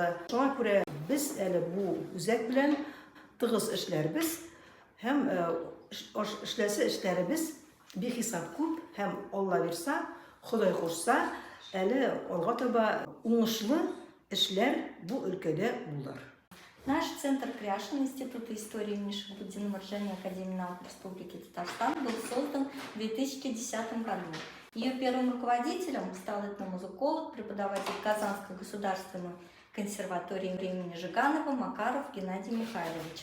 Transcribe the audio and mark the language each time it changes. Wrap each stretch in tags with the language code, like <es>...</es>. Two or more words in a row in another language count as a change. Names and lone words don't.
<tt>Шуңа күрә без әле бу үзәк белән тыгыз эшләрбез һәм эшләребез бихисап күп һәм Алла бирсә, Ходай кушса, әле алга таба уңышлы эшләр бу өлкәдә булыр.</tt> <ru>Наш центр Кряшин Института истории имени Шахбуддина Марджани Академии наук Республики Татарстан был создан в 2010 году. Ее первым руководителем стал этномузыколог, преподаватель Казанской государственной консерватории имени Жиганова Макаров Геннадий Михайлович.</ru>